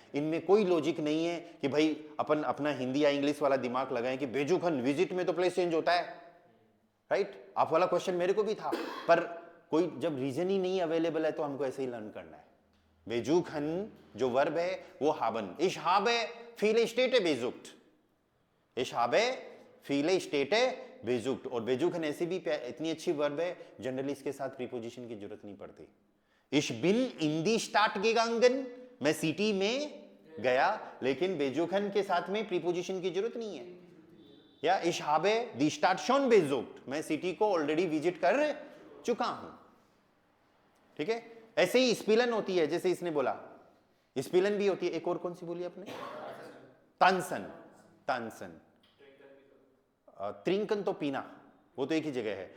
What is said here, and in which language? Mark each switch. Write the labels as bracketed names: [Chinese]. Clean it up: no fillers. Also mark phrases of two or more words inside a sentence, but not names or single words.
[Hindi] इनमें कोई लॉजिक नहीं है कि भाई अपन अपना हिंदी या इंग्लिश वाला दिमाग लगाएं कि बेजुखन विजिट में तो प्लेस चेंज होता है, राइट? आप वाला क्वेश्चन मेरे को भी था, पर कोई जब रीजन ही नहीं अवेलेबल है तो हमको ऐसे ही लर्न करना है। बेजुखन जो वर्ब है वो हाबन, [German] इश habe viele Städte besucht, ich habe viele Städte besucht। [Hindi] और बेजुखन ऐसी भी इतनी अच्छी वर्ब है, जनरली इसके साथ प्रीपोजिशन की जरूरत नहीं पड़ती। [German] Ich bin in die Stadt gegangen, [Hindi] मैं सिटी में गया, लेकिन बेजुखन के साथ में प्रीपोजिशन की जरूरत नहीं है। [German] या ich habe die Stadt schon besucht, [Hindi] मैं सिटी को [English] already visit [Hindi] कर चुका हूं। ठीक है, ऐसे ही स्पिलन होती है, जैसे इसने बोला स्पिलन भी होती है। एक और कौन सी बोली आपने? [German] tanzen, tanzen. [Hindi] त्रिंकन तो पीना, वो तो एक ही जगह है।